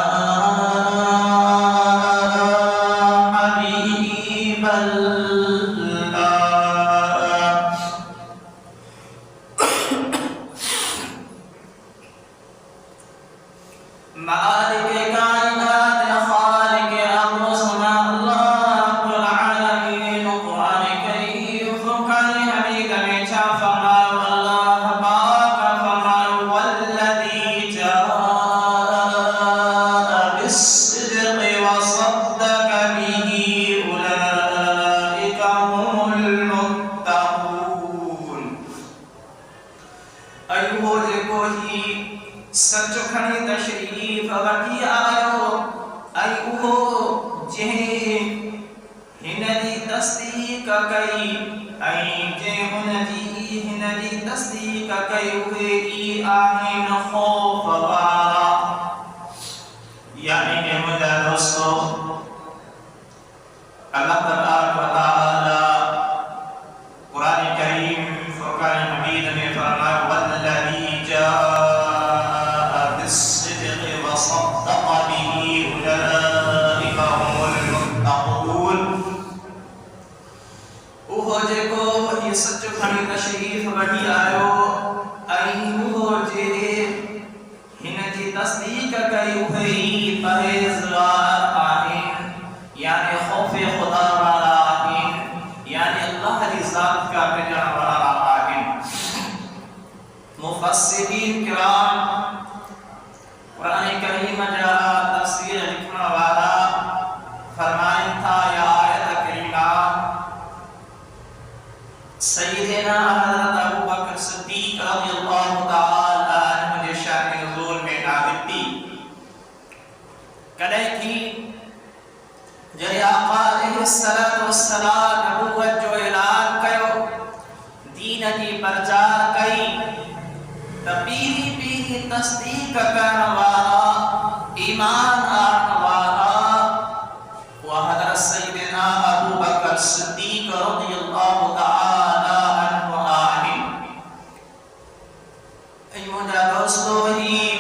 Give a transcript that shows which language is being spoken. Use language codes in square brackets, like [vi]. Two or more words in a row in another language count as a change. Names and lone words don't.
[sd] हबीब मालिक कायनात खालिक अम्र समा [ar] الله رب العالمين [sd] कुरान करीम फुरकान हमीद में छा फरमाया अल्लाह पाक फरमाया वल्लज़ी [ar] جاء بالصدق وصدق به أولئك هم المتقون अयो [sd] देखो ही सचो खणी तशरीफ वठी आयो ऐं उहो जंहिं हिन जी तस्दीक कई ऐं जंहिं हुन जी हिन जी तस्दीक कई उहे ई आहिनि ख़ौफ़ वारा यानी कि मुंहिंजा दोस्तो [ar] الله تبارك وتعالى [sd] कुरान करीम फुरकान हमीद में फरमाया [ar] والذي جاء وصدق به أولئك هم المتقون [sd] उहो जेको ये सच खणी तशरीफ वठी आयो ऐं उहो जे हिन जी तस्दीक कई उहे ई परहेज़गार आहिनि यानी ख़ौफ़ ख़ुदा वारा आहिनि यानी अल्लाह जी ज़ात का ॾिजण वारा आहिनि मुफ़स्सिरीन किराम कुरान करीम जा तफसीर लिखने वाला फरमाइन था या आयत करीमा सय्यदना हज़रत अबू बकर सिद्दीक़ [ar] رضي الله تعالى عنه [sd] जे शान नुज़ूल में नाज़िल थी कॾहिं थी जॾहिं आका [ar] عليه الصلاة والسلام [sd] नबूवत जो ऐलान कयो दीन जी प्रचार कई त पीढ़ी तस्दीक करण वारा ईमान आणण वारा वो हज़रत सय्यदना अबू बकर सिद्दीक़ [ar] رضي الله تعالى عنه [sd] आहिनि ऐं मुंहिंजा दोस्तो ही